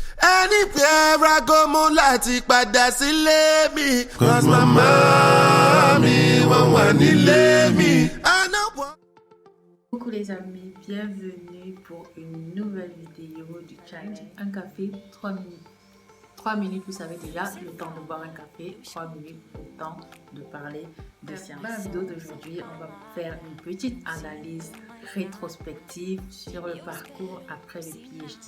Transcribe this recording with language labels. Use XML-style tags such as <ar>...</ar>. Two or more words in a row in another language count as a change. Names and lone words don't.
<en>Anywhere I go</en> <yo>mo láti padà sílé mi. Cause mama mi wọ́n wà nílé mi.</yo> <fr>Coucou les amis, bienvenue pour une nouvelle vidéo du challenge Un café, 3 minutes. 3 minutes, vous savez déjà, le temps de boire un café, 3 minutes, le temps de parler de science. Dans la vidéo d'aujourd'hui, on va faire une petite analyse rétrospective sur le parcours après le PhD.</fr>